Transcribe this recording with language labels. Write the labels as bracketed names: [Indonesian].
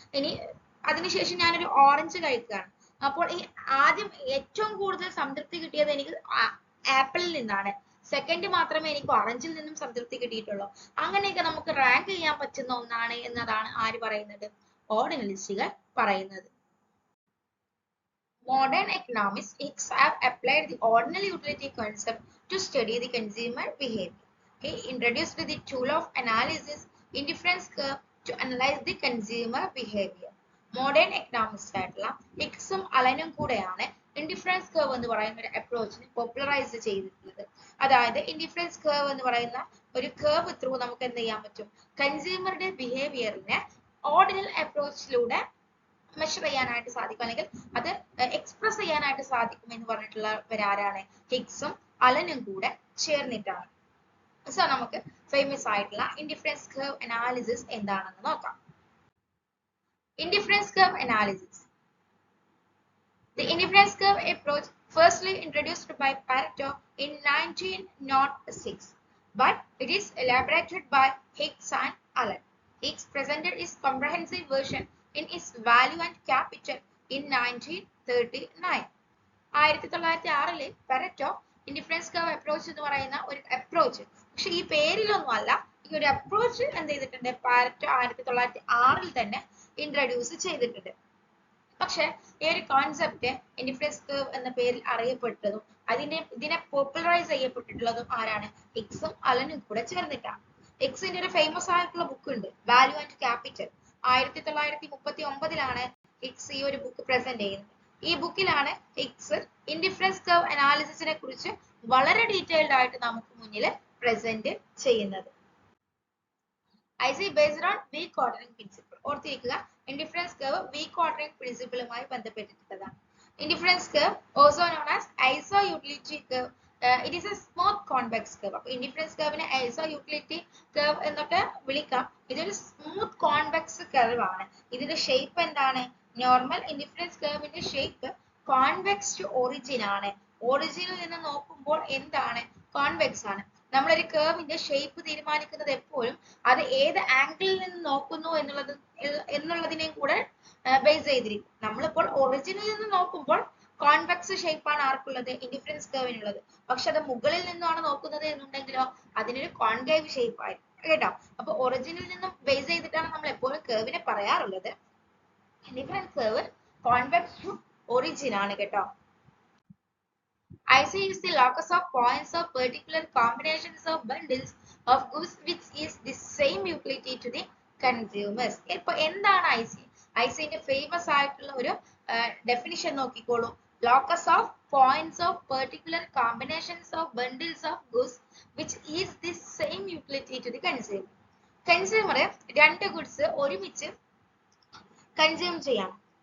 [Malayalam] ഇനി അതിനുശേഷം ഞാനൊരു ഓറഞ്ച് കഴിക്കുകയാണ്, അപ്പോൾ ഈ ആദ്യം ഏറ്റവും കൂടുതൽ സംതൃപ്തി കിട്ടിയത് എനിക്ക് ആപ്പിളിൽ നിന്നാണ്, സെക്കൻഡ് മാത്രമേ എനിക്ക് ഓറഞ്ചിൽ നിന്നും സംതൃപ്തി കിട്ടിയിട്ടുള്ളൂ. അങ്ങനെയൊക്കെ നമുക്ക് റാങ്ക് ചെയ്യാൻ പറ്റുന്ന ഒന്നാണ് എന്നതാണ് ആര് പറയുന്നത്? ഓർഡിനലിസ്റ്റുകൾ പറയുന്നത്. [English] Modern economists have applied the ordinal utility concept to study the consumer behavior. He introduced the tool of analysis indifference curve to analyze the consumer behavior. [Malayalam] Modern economist ആയിട്ടുള്ള ഹിക്സും അലനും കൂടെയാണ് ഇൻഡിഫറൻസ് കർവ് എന്ന് പറയുന്ന ഒരു അപ്രോച്ചിനെ പോപ്പുലറൈസ് ചെയ്തിട്ടുള്ളത്. അതായത് indifference curve എന്ന് പറയുന്ന ഒരു കർവ് ത്രൂ നമുക്ക് എന്ത് ചെയ്യാൻ പറ്റും? കൺസ്യൂമറുടെ ബിഹേവിയറിനെ ഓർഡിനൽ അപ്രോച്ചിലൂടെ മെഷർ ചെയ്യാനായിട്ട് സാധിക്കും, അല്ലെങ്കിൽ അത് എക്സ്പ്രസ് ചെയ്യാനായിട്ട് സാധിക്കും എന്ന് പറഞ്ഞിട്ടുള്ളവരാരാണ്? ഹിക്സും അലനും കൂടെ ചേർന്നിട്ടാണ്. സോ നമുക്ക് ഫേമസ് ആയിട്ടുള്ള ഇൻഡിഫറൻസ് കർവ് അനാലിസിസ് എന്താണെന്ന് നോക്കാം. [English] Indifference curve analysis. The indifference curve approach firstly introduced by Pareto in 1906, but it is elaborated by Hicks and Allen. Hicks presented his comprehensive version in his Value and Capital in 1939. [Malayalam] 1906 പെരറ്റോ indifference curve approach എന്ന് പറയുന്ന ഒരു approach, പക്ഷെ ഈ പേരിലൊന്നും അല്ല, ഈ ഒരു approach എന്ത് ചെയ്തിട്ടുണ്ട്? പാരറ്റോ 1906 തന്നെ ഇൻട്രൊഡ്യൂസ് ചെയ്തിട്ടുണ്ട്. പക്ഷെ ഈ ഒരു കോൺസെപ്റ്റ് ഇൻഡിഫറൻസ് കർവ് എന്ന പേരിൽ അറിയപ്പെട്ടതും ഇതിനെ പോപ്പുലറൈസ് ചെയ്യപ്പെട്ടിട്ടുള്ളതും ആരാണ്? ഹിക്സും അലനും കൂടെ ചേർന്നിട്ടാണ്. ഹിക്സിന്റെ ഒരു ഫേമസ് ആയിട്ടുള്ള ബുക്ക് ഉണ്ട്, വാല്യൂ ആൻഡ് ക്യാപിറ്റൽ. 1939 ഹിക്സ് ഈ ഒരു ബുക്ക് പ്രസന്റ് ചെയ്യുന്നത്. ഈ ബുക്കിലാണ് ഹിക്സ് ഇൻഡിഫറൻസ് കർവ് അനാലിസിസിനെ കുറിച്ച് വളരെ ഡീറ്റെയിൽഡ് ആയിട്ട് നമുക്ക് മുന്നിൽ പ്രസന്റ് ചെയ്യുന്നത്. IC based on weak ordering principle. ഓർത്തിരിക്കുക indifference curve week ordering പ്രിൻസിപ്പിളുമായി ബന്ധപ്പെട്ടിട്ടുള്ളതാണ്. [English] Indifference curve also known as iso utility curve. It is a smooth convex curve. [Malayalam] അപ്പൊ ഇൻഡിഫറൻസ് കർവിനെ ഐസോ യൂട്ടിലിറ്റി കർവ് എന്നൊക്കെ വിളിക്കാം. ഇതൊരു സ്മൂത്ത് കോൺവെക്സ് കർവ് ആണ്. ഇതിന്റെ shape എന്താണ്? Normal indifference കർവിന്റെ shape [English] convex to origin [Malayalam] ആണ്. ഒറിജിനിൽ നിന്ന് നോക്കുമ്പോൾ എന്താണ്? കോൺവെക്സ് ആണ്. നമ്മളൊരു കർവിന്റെ ഷേപ്പ് തീരുമാനിക്കുന്നത് എപ്പോഴും അത് ഏത് ആംഗിളിൽ നിന്ന് നോക്കുന്നു എന്നുള്ളതിനെയും കൂടെ ബേസ് ചെയ്തിരിക്കും. നമ്മളിപ്പോൾ ഒറിജിനിൽ നിന്ന് നോക്കുമ്പോൾ കോൺവെക്സ് ഷേപ്പ് ആണ് ആർക്കുള്ളത്? ഇൻഡിഫറൻസ് കർവിനുള്ളത്. പക്ഷെ അത് മുകളിൽ നിന്നാണ് നോക്കുന്നത് എന്നുണ്ടെങ്കിലോ അതിനൊരു കോൺകേവ് ഷേപ്പ് ആയിരിക്കും കേട്ടോ. അപ്പൊ ഒറിജിനിൽ നിന്നും ബേസ് ചെയ്തിട്ടാണ് നമ്മൾ എപ്പോഴും കർവിനെ പറയാറുള്ളത്. Indifference curve [English] convex to origin [Malayalam] ആണ് കേട്ടോ. [English] IC is the locus of points of particular combinations of bundles of goods which is the same utility to the consumers. [Malayalam] ഇപ്പൊ എന്താണ് IC? IC ന്റെ ഫേമസ് ആയിട്ടുള്ള ഒരു ഡെഫിനിഷൻ നോക്കിക്കോളൂ. [English] Locus of points of particular combinations of bundles of goods which is the same utility to the consumer. [Malayalam] Consumer രണ്ട് goods ഒരുമിച്ച് consume ചെയ്യണം.